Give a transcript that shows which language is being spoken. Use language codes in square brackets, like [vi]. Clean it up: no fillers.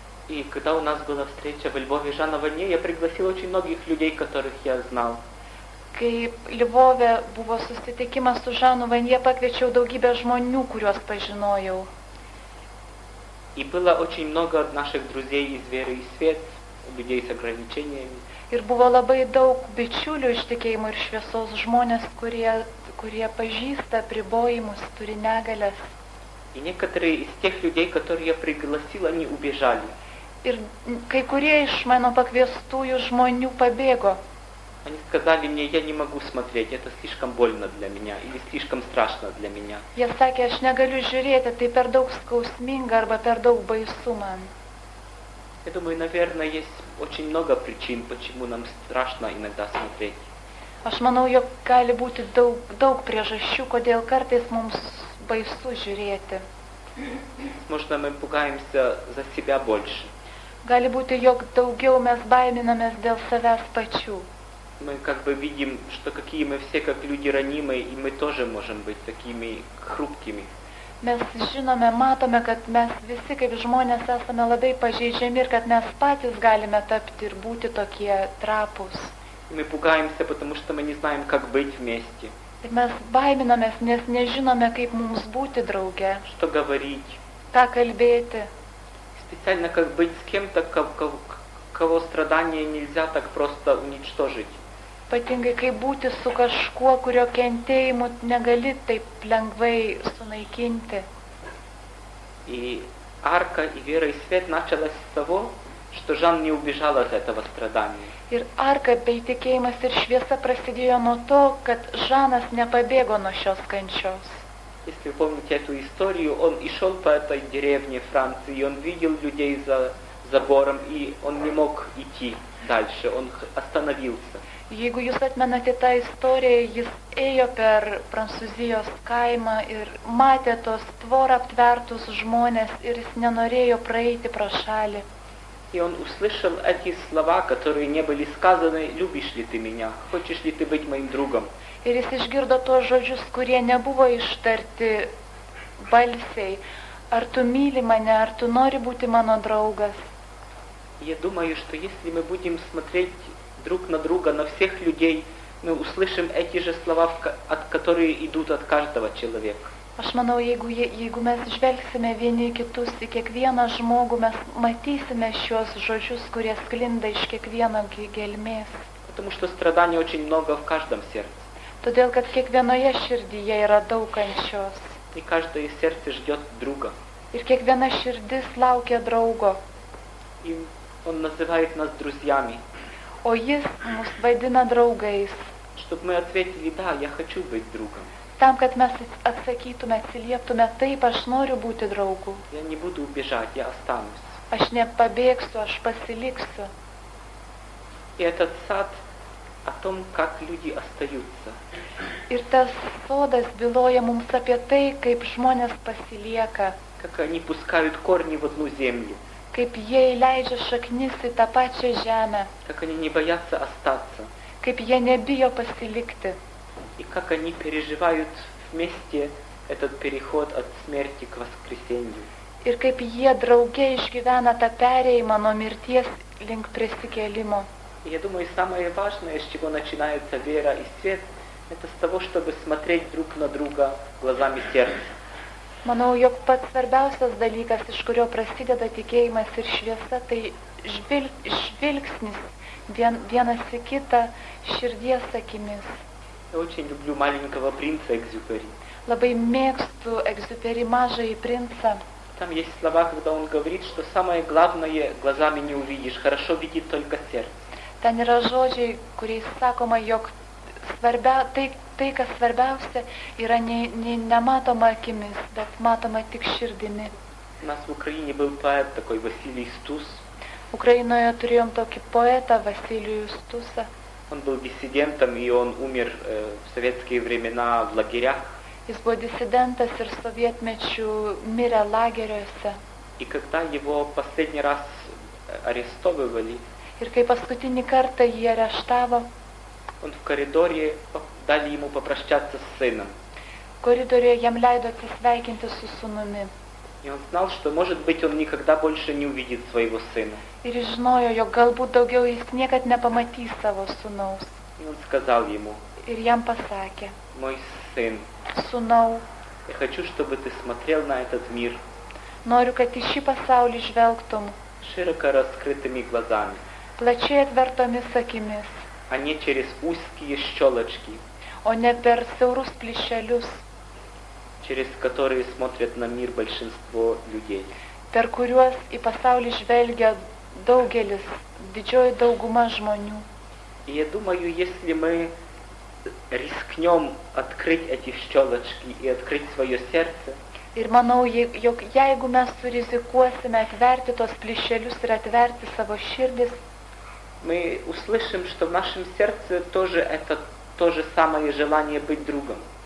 [ru] И когда у нас была встреча во Львове Жана Ване, я пригласил очень многих людей, которых я знал. [lt] Kai Lvove buvo susitikimas su Žanu Vanje, pakviečiau daugybę žmonių, kuriuos pažinojau. [ru] И было очень много наших друзей из веры и свет, людей с ограничениями. [lt] Ir buvo labai daug bičiulių iš tikėjimo ir šviesos, žmonės, kurie pažįsta apribojimus, turi negalias. [ru] И некоторые из тех людей, которые я пригласил, они убежали. [lt] Ir kai kurie iš mano pakviestųjų žmonių pabėgo. [ru] Они сказали мне, я не могу смотреть, это слишком больно для меня или слишком страшно для меня. [lt] Jie sakė, aš negaliu žiūrėti, tai per daug skausminga arba per daug baisu man. [ru] Я думаю, наверное, есть очень много причин, почему нам страшно иногда смотреть. [lt] Aš manau, jog gali būti daug priežasčių, kodėl kartais mums baisu žiūrėti. [ru] Возможно, мы пугаемся за себя больше. [lt] Gali būti, jog daugiau mes baiminamės dėl savęs pačių. [ru] Мы как бы видим, что какие мы все как люди ранимые, и мы тоже можем быть такими хрупкими. [lt] Mes žinome, matome, kad mes visi kaip žmonės esame labai pažeidžiami ir kad mes patys galime tapti ir būti tokie trapūs. [ru] И мы пугаемся, потому что мы не знаем, как быть вместе. [lt] Ir mes baiminamės, nes nežinome, kaip mums būti drauge, [ru] Что говорить. [lt] ką kalbėti. [ru] Специально как быть с кем-то, кого страдания нельзя так просто уничтожить. [lt] Ypatingai, kaip būti su kažkuo, kurio kentėjimu negali taip lengvai sunaikinti. [ru] И арка, и вера, и свет началась с того, что Жан не убежал от этого страдания. [lt] Ir arka bei tikėjimas ir šviesa prasidėjo nuo to, kad Žanas nepabėgo nuo šios kančios. [ru] Если вы помните эту историю, он и шел по этой деревне Франции, и он видел людей за забором, и он не мог идти дальше, он остановился. [lt] Jeigu jūs atmenate tą istoriją, jis ėjo per Prancūzijos kaimą ir matė tos tvorą aptvertus žmonės ir jis nenorėjo praeiti pro šalį. [ru] И он услышал эти слова, которые не были сказаны: «Любишь ли ты меня? Хочешь ли ты быть моим другом?» [lt] Ir jis išgirdo tos žodžius, kurie nebuvo ištarti balsiai. Ar tu myli mane, ar tu nori būti mano draugas? [ru] Я думаю, что если мы будем смотреть друг на друга, на всех людей, мы услышим эти же слова, которые идут от каждого человека. [lt] Aš manau, jeigu mes žvelgsime vieni į kitus, į kiekvieną žmogų, mes matysime šios žodžius, kurie sklinda iš kiekvieno gelmės. [ru] Потому что страданий очень много в каждом сердце. [lt] Todėl, kad kiekvienoje širdyje yra daug kančios. [ru] И каждое сердце ждет друга. [lt] Ir kiekviena širdis laukia draugo. [ru] И он называет нас друзьями. [lt] O jis mus vadina draugais. [ru] Чтобы мы ответили: да, я хочу быть другом. [lt] Tam, kad mes atsakytume, atsilieptume, taip, aš noriu būti draugu. [ru] Я не буду убежать, я останусь. [lt] Aš nepabėgsiu, aš pasiliksiu. [ru] И этот сад о том, как люди остаются. [lt] Ir tas sodas byloja mums apie tai, kaip žmonės pasilieka, [ru] Как они пускают корни в одну землю. [lt] kaip jie įleidžia šaknis į tą pačią žemę, [ru] Как они не боятся остаться. [lt] kaip jie nebijo pasilikti. [ru] И как они переживают вместе этот переход от смерти к воскресению. [lt] Ir kaip jie drauge išgyvena tą perėjimą nuo mirties link prisikėlimo. [ru] И я думаю, самое важное, с чего начинается вера и свет, это с того, чтобы смотреть друг на друга глазами сердца. [lt] Manau, jog pats svarbiausias dalykas, iš kurio prasideda tikėjimas ir šviesa, tai žvilgsnis vienas į kitą širdies akimis. [ru] Я очень люблю маленького принца Экзюпери. [lt] Labai mėgstu Egziuperį mažąjį princą. [ru] Там есть слова, когда он говорит, что самое главное глазами не увидишь, хорошо видит только сердце. [lt] Ten yra žodžiai, kuriais sakoma, jog tai, kas svarbiausia, yra nematoma akimis, bet matoma tik širdimi. [ru] У нас в Украине был поэт такой Василий Стус. [lt] Ukrainoje turėjom tokį poetą Vasilijų Stusą. [ru] Он был диссидентом, и он умер в советские времена в лагерях. [lt] Jis buvo disidentas ir sovietmečių mirė lageriuose. [ru] И когда его последний раз арестовывали, [lt] Ir kai paskutinį kartą jį areštavo, [ru] он в коридоре дали ему попрощаться с сыном. [lt] koridoriuje jam leido atsisveikinti su sūnumi. [ru] И он знал, что, может быть, он никогда больше не увидит своего сына. [lt] Ir jis žinojo, jog galbūt daugiau jis niekad nepamatys savo sūnaus. [ru] И он сказал ему: [lt] Ir jam pasakė: [ru] мой сын, [lt] Sūnau, [ru] я хочу, чтобы ты смотрел на этот мир [lt] noriu, kad į šį pasaulį žvelgtum [ru] широко раскрытыми глазами, [lt] plačiai atvertomis akimis, [ru] а не через узкие щелочки, [lt] o ne per siaurus plyšelius, [ru] через которые смотрят на мир большинство людей. [lt] per kuriuos į pasaulį žvelgia daugelis, didžioji dauguma žmonių. [ru] И я думаю, если мы рискнем открыть эти щелочки и открыть свое сердце, [lt] Ir manau, jog jeigu mes surizikuosime atverti tos plyšelius ir atverti savo širdis, [ru] мы услышим, что в нашем сердце тоже это то же самое желание быть другом.